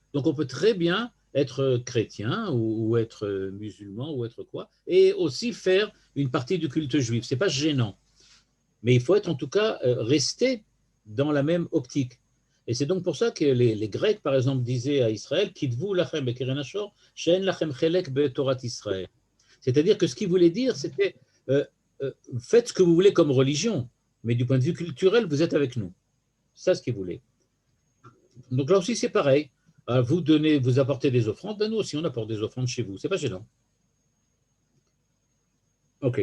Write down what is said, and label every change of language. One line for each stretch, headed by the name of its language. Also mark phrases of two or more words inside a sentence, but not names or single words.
French: Donc on peut très bien être chrétien ou être musulman ou être quoi, et aussi faire une partie du culte juif. Ce n'est pas gênant. Mais il faut être en tout cas rester dans la même optique. Et c'est donc pour ça que les Grecs, par exemple, disaient à Israël,
Hebrew: כתבו לכם בקרן השור שאין לכם חלק בתורת ישראל.
French: C'est-à-dire que ce qu'ils voulaient dire, c'était faites ce que vous voulez comme religion, mais du point de vue culturel, vous êtes avec nous. C'est ça ce qu'il voulait. Donc là aussi, c'est pareil. Vous apportez des offrandes, ben nous aussi, on apporte des offrandes chez vous. C'est pas gênant. OK.